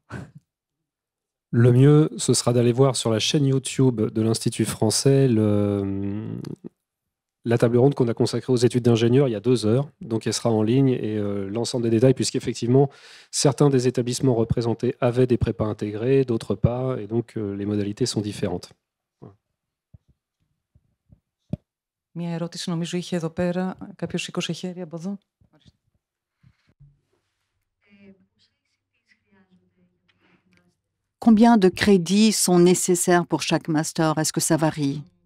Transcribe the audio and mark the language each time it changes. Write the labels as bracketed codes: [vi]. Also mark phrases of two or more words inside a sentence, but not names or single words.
[fr] Le mieux, ce sera d'aller voir sur la chaîne YouTube de l'Institut français la table ronde qu'on a consacrée aux études d'ingénieurs il y a 2 heures. Donc, elle sera en ligne et l'ensemble des détails, puisqu'effectivement, certains des établissements représentés avaient des prépas intégrés, d'autres pas, et donc les modalités sont différentes. [el] Μια ερώτηση νομίζω είχε εδώ πέρα. Κάποιος σήκωσε χέρι από εδώ. [fr] Combien de crédits sont nécessaires pour chaque master? Est-ce que ça varie?